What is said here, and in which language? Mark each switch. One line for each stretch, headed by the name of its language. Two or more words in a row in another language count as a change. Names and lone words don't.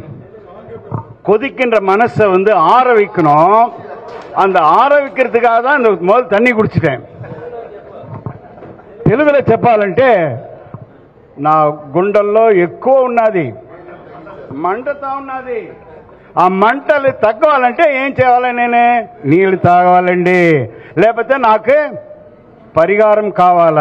Tamil: கொதிக்கின்ற மனசை ஆற வைக்கணும். அந்த ஆற வைக்கிறதுக்காக தான் இந்த முதல் தண்ணி குடிச்சிட்டேன்.
Telugu: తెలుగులో చెప్పాలంటే నా గుండెల్లో ఎక్కువ ఉన్నది, మంటతా ఉన్నది. ఆ మంటలు తగ్గవాలంటే ఏం చేయాలి? నేనే నీళ్లు తాగాలండి, లేకపోతే నాకు పరిహారం కావాలా?